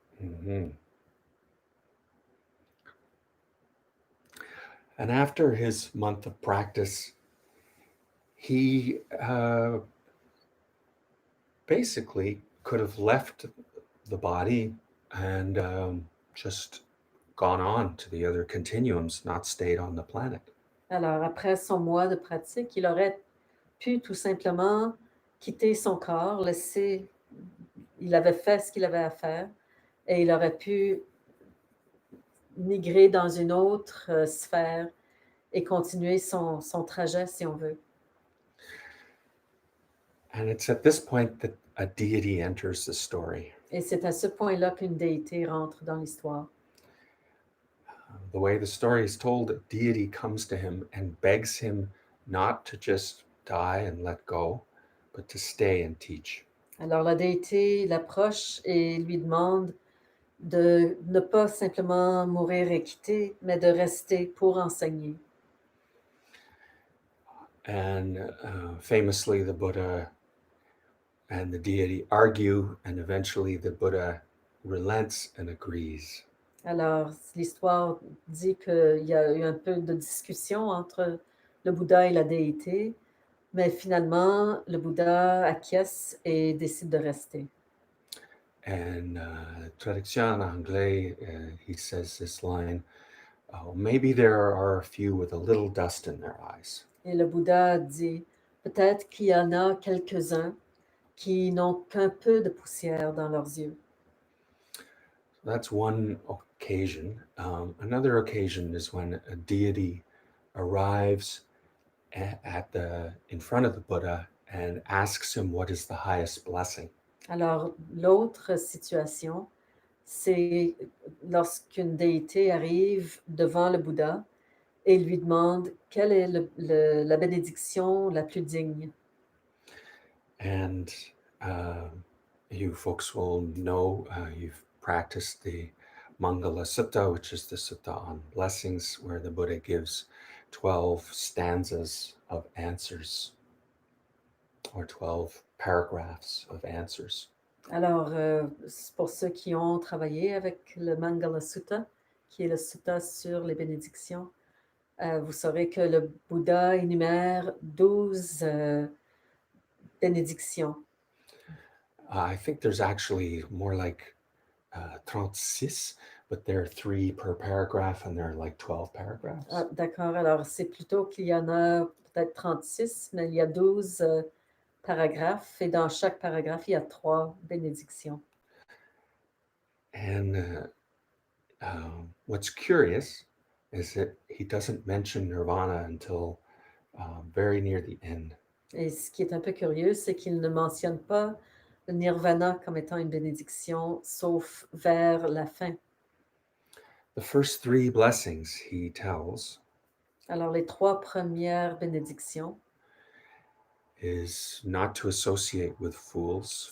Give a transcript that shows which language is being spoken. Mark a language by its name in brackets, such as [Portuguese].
[English] Mm-hmm. And after his month of practice, he basically could have left the body and just gone on to the other continuums, not stayed on the planet. [French] Alors, après son mois de pratique, il aurait pu tout simplement quitter son corps, il avait fait ce qu'il avait à faire et il aurait pu migrer dans une autre sphère et continuer son trajet, si on veut. [English] And it's at this point that a deity enters the story. [French] Et c'est à ce point-là qu'une déité rentre dans l'histoire. [English] The way the story is told, a deity comes to him and begs him not to just die and let go, but to stay and teach. [French] Alors la déité l'approche et lui demande de ne pas simplement mourir et quitter, mais de rester pour enseigner. [English] And famously, the Buddha and the deity argue, and eventually the Buddha relents and agrees. [French] Alors, l'histoire dit qu'il y a eu un peu de discussion entre le Bouddha et la déité, mais finalement, le Bouddha acquiesce et décide de rester. [English] And [French] traduction en anglais, [English] he says this line, maybe there are a few with a little dust in their eyes. [French] Et le Bouddha dit, peut-être qu'il y en a quelques-uns qui n'ont qu'un peu de poussière dans leurs yeux. [English] That's one occasion. Another occasion is when a deity arrives in front of the Buddha and asks him what is the highest blessing. [French] Alors, l'autre situation, c'est lorsqu'une déité arrive devant le Bouddha et lui demande quelle est la bénédiction la plus digne. [English] And you folks will know, you've practiced the Mangala Sutta, which is the sutta on blessings, where the Buddha gives 12 stanzas of answers. or 12 paragraphs of answers. [French] Alors, pour ceux qui ont travaillé avec le Mangala Sutta, qui est le sutta sur les bénédictions, vous saurez que le Bouddha énumère 12 bénédictions. [English] I think there's actually more like 36, but there are 3 per paragraph and there are like 12 paragraphs. [French] Ah, d'accord, alors c'est plutôt qu'il y en a peut-être 36, mais il y a 12 paragraphes et dans chaque paragraphe, il y a 3 bénédictions. [English] And what's curious is that he doesn't mention nirvana until very near the end. [French] Et ce qui est un peu curieux, c'est qu'il ne mentionne pas le nirvana comme étant une bénédiction, sauf vers la fin. [English] The first 3 blessings he tells [French] Alors, les 3 premières bénédictions, [English] is not to associate with fools,